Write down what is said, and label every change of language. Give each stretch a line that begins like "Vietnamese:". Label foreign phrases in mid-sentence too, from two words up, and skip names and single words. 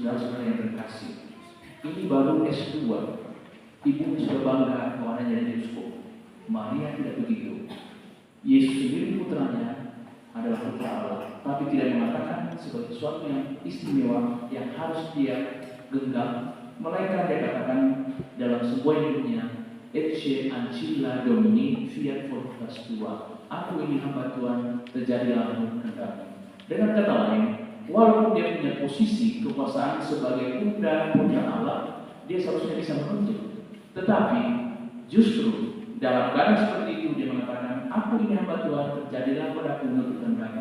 Indonesian: Saudara-saudara yang terkasih, ini baru S2 Ibu sudah bangga bahwa anaknya jadi uskup. Maria tidak begitu. Yesus sendiri putranya adalah putra Allah, tapi tidak mengatakan sebagai sesuatu yang istimewa yang harus dia genggam, melainkan dia katakan dalam sebuah hidupnya,
Latin: Ecce ancilla Domini fiat voluntas tua.
Indonesian: Aku ini hamba Tuhan, terjadilah kehendakmu. Dengan kata lain, walaupun dia punya posisi kekuasaan sebagai putra Allah, dia seharusnya bisa menuntut. Tetapi justru dalam keadaan seperti itu dia mengatakan, aku ini hamba Tuhan, terjadilah padaku menurut kehendakmu.